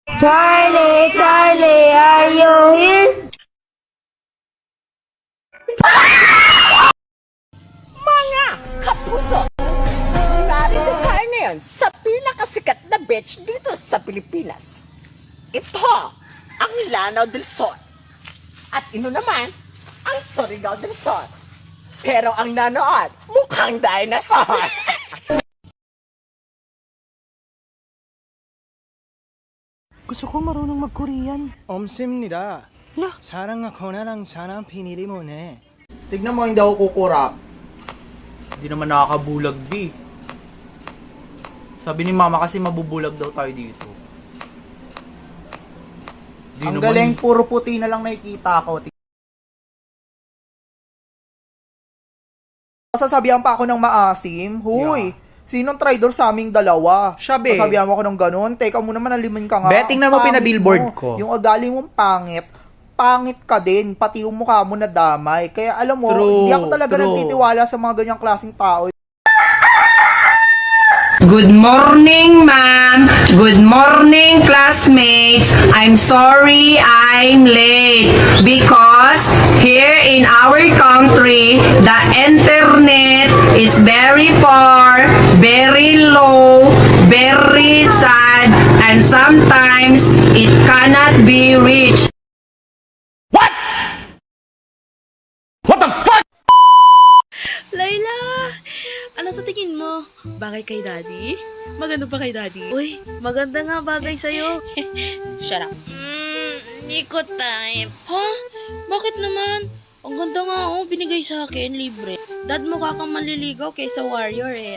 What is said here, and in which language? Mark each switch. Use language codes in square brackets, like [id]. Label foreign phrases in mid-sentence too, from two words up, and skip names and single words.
[en] Charlie, Charlie, are you here? [tl] Mga kapuso, narito tayo ngayon sa pinakasikat na beach dito sa Pilipinas. Ito ang Lanao del Sol. At ino naman ang Surigao del Sol. Pero ang nanood, mukhang dinosaur. gusto ko marunong mag-Korean. [ko] 없습니다. [tl] Lah? [ko] 사랑하고 나랑 사랑 [tl] pinili mo ne. Tignan mo, hindi ako kukurap. Hindi naman nakakabulag, B. Sabi ni mama kasi mabubulag daw tayo dito. Di Ang naman- galing, puro puti na lang nakikita ko. Sasabihan pa ako ng maasim. Huy, sinong traitor sa aming dalawa? Siya, be. Sasabihan mo ako ng ganun. Teka muna, manalimin ka nga. Be, tingnan mo, Pangit pinabillboard mo. ko. Yung ugali mong pangit. Pangit ka din. Pati yung mukha mo na damay. Kaya alam mo, True, hindi ako talaga true. nagtitiwala sa mga ganyang klaseng tao. [en] Good morning, ma'am. Good morning, classmates. I'm sorry I'm late because here in our country, the internet is very poor, very low, very sad, and sometimes it cannot be reached. Layla! [tl] Ano sa tingin mo? Bagay kay daddy? Maganda pa kay daddy? Uy, maganda nga bagay sa'yo. [en] Shut up. [tl] Hindi ko type. Ha? Bakit naman? Ang ganda nga binigay sa akin, libre. Dad, mukha kang manliligaw kaysa warrior eh.